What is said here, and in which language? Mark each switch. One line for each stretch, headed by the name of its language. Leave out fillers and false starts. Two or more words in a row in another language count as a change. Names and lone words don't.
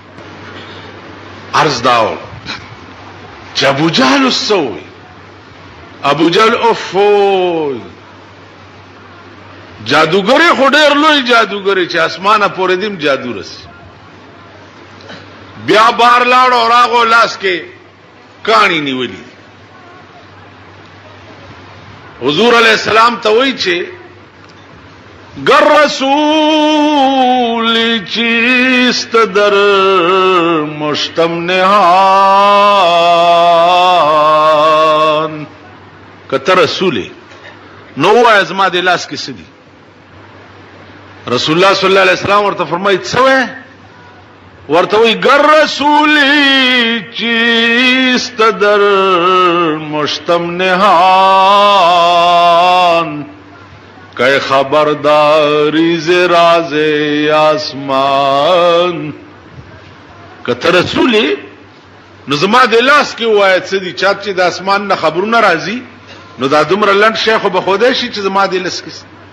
Pashto: عرض داو چې ابو جهل وسوي، ابو جهل اوفو جادوګری خو ډېر لوی جادوګری چې اسمانه پورې دیم جادو رسي. بیا بار لاړ او راغو لاس کې کانی نیولې. حضور
Arabic: علیہ السلام
Pashto: ته وایي چې
Persian: گر رسول چیست در مشتم نهان،
Pashto: کته رسول نو ازما د لاس کې سدي. رسول الله
Arabic: صلی الله علیه وسلم
Pashto: ورته فرمایي څه ورته وایي
Persian: گر رسول چیست در مشتم نهان، کہ خبرداری ز راز آسمان.
Pashto: کته رسول نو زما د لاس کې وایي څه دي چې د اسمان نه خبرونه راځي، نو دا دومره لند شیخ به خوده شي چې زما د لاس کې.